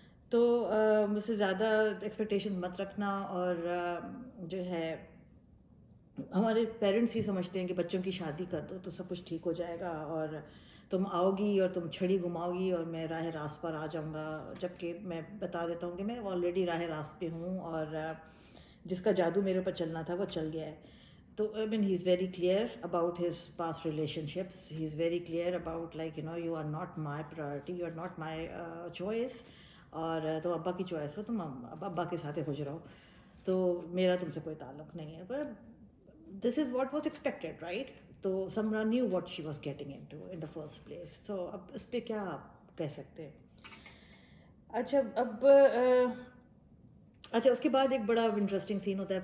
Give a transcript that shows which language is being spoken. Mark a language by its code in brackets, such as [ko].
[ur] تو مجھ سے زیادہ ایکسپیکٹیشن مت رکھنا. اور جو ہے ہمارے پیرنٹس ہی سمجھتے ہیں کہ بچوں کی شادی کر دو تو سب کچھ ٹھیک ہو جائے گا اور تم آؤ گی اور تم چھڑی گھماؤ گی اور میں راہ راست پر آ جاؤں گا. جبکہ میں بتا دیتا ہوں کہ میں آلریڈی راہ راست پہ ہوں اور جس کا جادو میرے اوپر چلنا تھا وہ چل گیا ہے. [en] تو I mean he is very clear about his past relationships. He is very clear about like you are not my priority, you are not my choice. [ur] اور تم ابا کی چوائس ہو، تم ابا کے ساتھ خوش رہو، تو میرا تم سے کوئی تعلق نہیں ہے. [en] پر this is what was expected, right? تو Samra knew what she was getting in the first place. [ur] تو اب اس پہ کیا آپ کہہ سکتے ہیں؟ اچھا، اب اچھا اس کے بعد ایک بڑا انٹرسٹنگ سین ہوتا ہے.